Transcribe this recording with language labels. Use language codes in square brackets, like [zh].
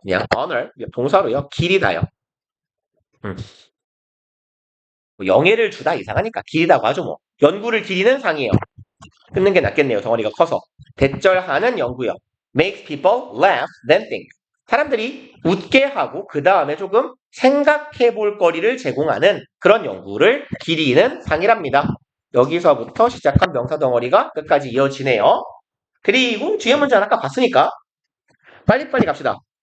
[ko] 그냥 honor 동사로요. 기리다요. 영예를 주다 이상하니까 기리다고 하죠 뭐. 연구를 기리는 상이에요. 끊는 게 낫겠네요. 덩어리가 커서. 대절하는 연구요. [en] Makes people laugh, then think. [ko] 사람들이 웃게 하고 그 다음에 조금 생각해 볼 거리를 제공하는 그런 연구를 기리는 상이랍니다. 여기서부터 시작한 명사 덩어리가 끝까지 이어지네요. 그리고 뒤에 문제는 아까 봤으니까 빨리빨리 갑시다.